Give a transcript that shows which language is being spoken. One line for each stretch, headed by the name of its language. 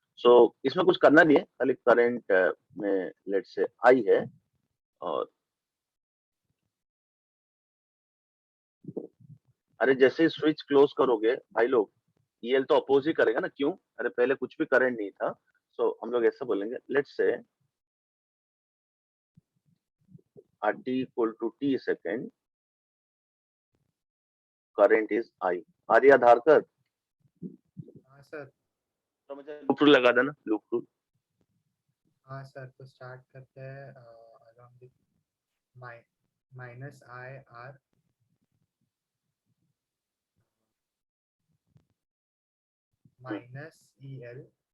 Hindi: सो इसमें कुछ करना नहीं है, खाली करंट में लेट से आई है, और अरे जैसे ही स्विच क्लोज करोगे भाई लोग, ईएल तो अपोज ही करेगा ना, क्यों? अरे पहले कुछ भी करंट नहीं था। सो हम लोग ऐसा बोलेंगे,
English: Let's say at t equal to t second, current is I।
Hindi: आर्य आधार कर, हाँ सर। तो मुझे लूप रूल लगा देना, लूप रूल। हाँ सर, तो स्टार्ट करते हैं around minus I R minus E L